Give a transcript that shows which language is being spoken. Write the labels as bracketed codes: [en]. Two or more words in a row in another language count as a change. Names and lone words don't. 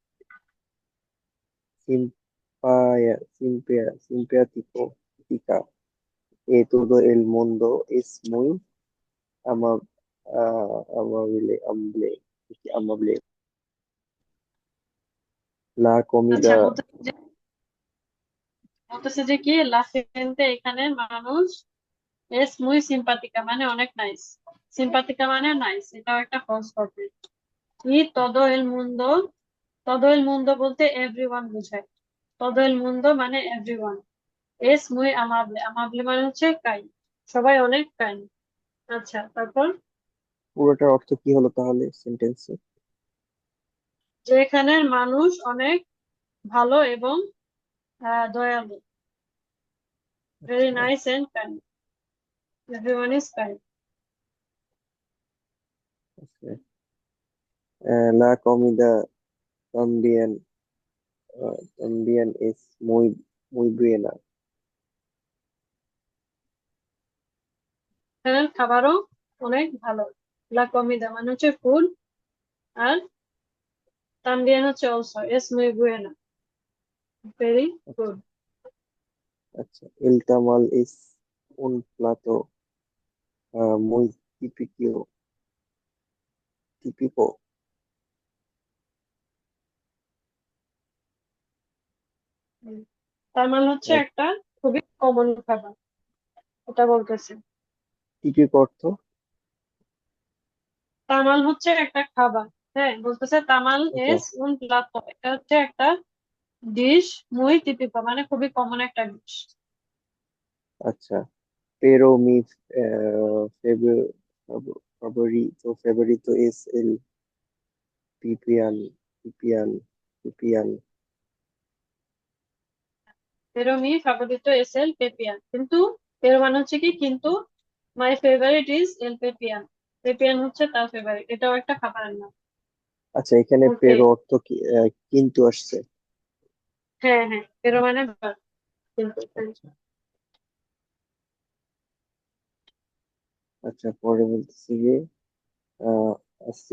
[es] simpático y todo el mundo es muy ama- amable. La [bn] আচ্ছা [es] comida, [bn] বলতেছে যে কি [es] la gente [bn] এখানে মানুষ [es] es muy simpática [bn] মানে অনেক নাইস, simpática মানে নাইস, এটাও একটা [en] false copy. [es] y todo el mundo [bn] বলতে এভরিওয়ান বোঝায়, [es] todo el mundo [bn] মানে এভরিওয়ান, [es] es muy amable, amable [bn] মানে হচ্ছে কাইন্ড, সবাই অনেক কাইন্ড। আচ্ছা তারপর, পুরোটার অর্থ কি হলো তাহলে সেন্টেন্সে? যে এখানের মানুষ অনেক ভালো এবং দয়ালু, ভেরি আচ্ছা, [en] nice and kind, everyone is kind. [bn] আচ্ছা। [es] La comida también, también es muy buena. [bn] এখানের খাবারও অনেক ভালো, [es] la comida [bn] মানে হচ্ছে ফুড, আর তামবিয়ান হচ্ছে অলসো, [es] es muy buena, [bn] ভেরি আচ্ছা, গুড। আচ্ছা। [es] El tamal es un plato muy típico. [bn] তার মানে হচ্ছে আহ, একটা খুবই কমন খাবার, এটা বলতেছে। típico অর্থ? তামাল হচ্ছে একটা খাবার, হ্যাঁ বলতেছে তামাল আচ্ছা, [es] es un plato, [bn] এটা হচ্ছে একটা ডিশ, [es] muy típico [bn] মানে খুবই কমন একটা ডিশ। আচ্ছা। [es] Pero mi favor- favorito es el pipián, pipián, pipián. pero mi favorito es el pepián, [bn] কিন্তু pero মানে হচ্ছে কি কিন্তু, [en] my favorite is [bn] এল পেপিয়ান, পেপিয়ান হচ্ছে তার ফেভারিট, এটাও একটা খাবারের নাম। আচ্ছা, এখানে ওকে, পেরো অর্থ কি কিন্তু আসছে? হ্যাঁ হ্যাঁ, pero মানে ভাত, কিন্তু হ্যাঁ। আচ্ছা, আচ্ছা, পরে বলতেছি যে আহ আছে